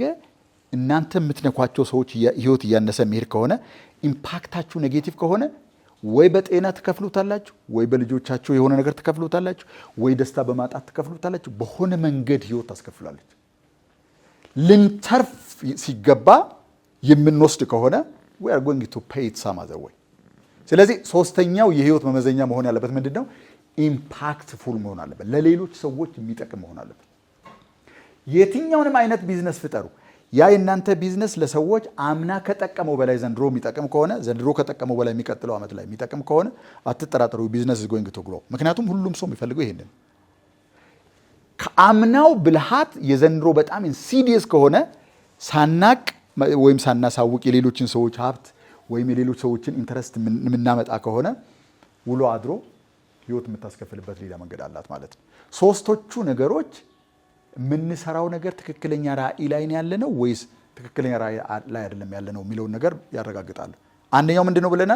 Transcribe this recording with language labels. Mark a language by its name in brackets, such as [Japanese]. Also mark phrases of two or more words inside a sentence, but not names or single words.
[Amharic] እናንተ የምትነኳቸው ሰዎች ህይወት እያነሰ መሄድ ከሆነ ኢምፓክታችሁ ኔጌቲቭ ከሆነ ወይ በጤና ትከፍሉታላችሁ፣ ወይ በልጆቻችሁ የሆነ ነገር ትከፍሉታላችሁ፣ ወይ ደስታ በማጣት ትከፍሉታላችሁ። በሆነ መንገድ ህይወት ታስከፍላለች። ልንተርፍ ሲገባ የምንወስድ ከሆነ [English] we are going to pay it some other way። [Amharic] ስለዚህ ሶስተኛው የህይወት መመዘኛ መሆን ያለበት ምንድን ነው? ኢምፓክትፉል መሆን አለበት። ለሌሎች ሰዎች የሚጠቅም መሆን አለበት። የትኛውንም አይነት ቢዝነስ ፍጠሩ። ያ የእናንተ ቢዝነስ ለሰዎች አምና ከጠቀመው በላይ ዘንድሮ የሚጠቅም ከሆነ ዘንድሮ ከጠቀመው በላይ የሚቀጥለው ዓመት ላይ የሚጠቅም ከሆነ አትጠራጠሩ፣ ቢዝነስ [English] is going to grow። [Amharic] ምክንያቱም ሁሉም ሰው የሚፈልገው ይሄንን። ከአምናው ብልሃት የዘንድሮ በጣም ኢንሲዲየስ ከሆነ ሳናቅ ወይም ሳናሳውቅ የሌሎችን ሰዎች ሀብት ወይም የሌሎች ሰዎችን ኢንተረስት የምናመጣ ከሆነ ውሎ አድሮ ህይወት የምታስከፍልበት ሌላ መንገድ አላት ማለት ነው። ሶስቶቹ ነገሮች የምንሰራው ነገር ትክክለኛ ራዕይ ላይ ያለ ነው ወይስ ትክክለኛ ራዕይ ላይ አይደለም ያለ ነው የሚለውን ነገር ያረጋግጣሉ። አንደኛው ምንድን ነው ብለናል?